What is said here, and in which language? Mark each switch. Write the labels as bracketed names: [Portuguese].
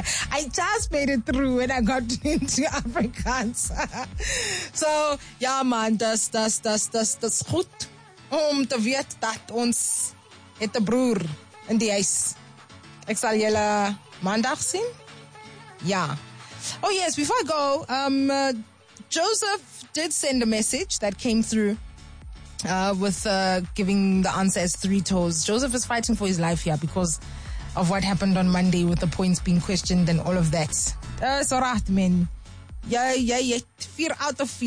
[English] I just made it through and I got into Afrikaans. [Afrikaans] So, ja man, dis goed om te weet dat ons het 'n broer in die huis. Ek sal julle maandag sien. Ja. [English] Oh yes, before I go, Joseph did send a message that came through with giving the answer as three toes. Joseph is fighting for his life here because of what happened on Monday with the points being questioned and all of that. Sorat, man. Yeah, yeah, 4 out of 4.